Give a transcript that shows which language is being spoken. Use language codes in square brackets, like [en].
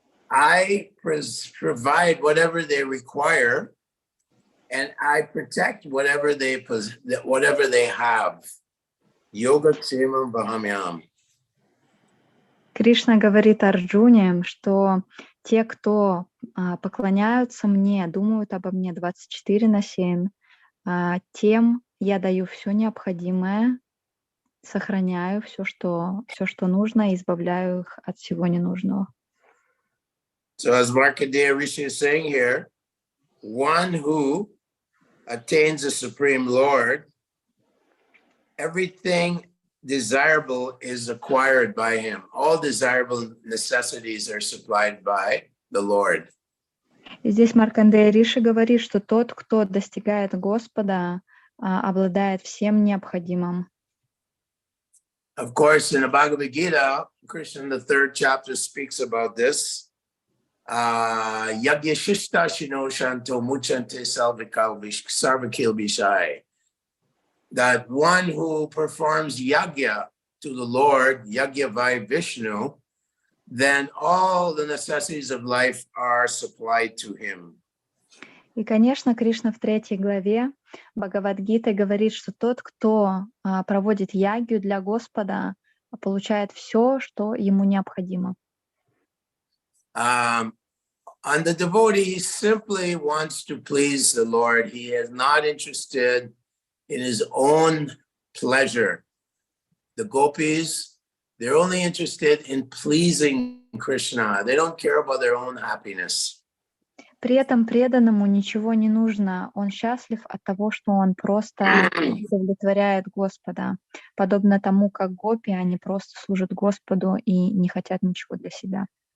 [en] I provide whatever they require and I protect whatever they have. [sa] Yoga Kshemam Vahamyam. [ru] Кришна говорит Арджуне, что те, кто поклоняются мне, думают обо мне 24/7, тем я даю все необходимое, сохраняю все, что нужно, и избавляю их от всего ненужного. [en] So as Markandeya Rishi is saying here, one who attains the Supreme Lord, everything desirable is acquired by him. All desirable necessities are supplied by the Lord. [ru] И здесь Маркандея Риши говорит, что тот, кто достигает Господа, обладает всем необходимым. [en] Of course, in the Bhagavad Gita, Krishna in the 3rd chapter speaks about this. [sa] Yagya shishta shino shanto muchante sarvakil bishai. [en] That one who performs yagya to the Lord, [sa] yagya vai Vishnu, [en] then all the necessities of life are supplied to him. [ru] И, конечно, Кришна в 3 главе Бхагавад-гиты говорит, что тот, кто проводит ягью для Господа, получает все, что ему необходимо. [en] And the devotee simply wants to please the Lord. He is not interested in his own pleasure. The gopis, they're only interested in pleasing Krishna. They don't care about their own happiness. [ru] При этом преданному ничего не нужно. Он счастлив от того, что он просто удовлетворяет Господа. Подобно тому, как гопи, они просто служат Господу и не хотят ничего для себя.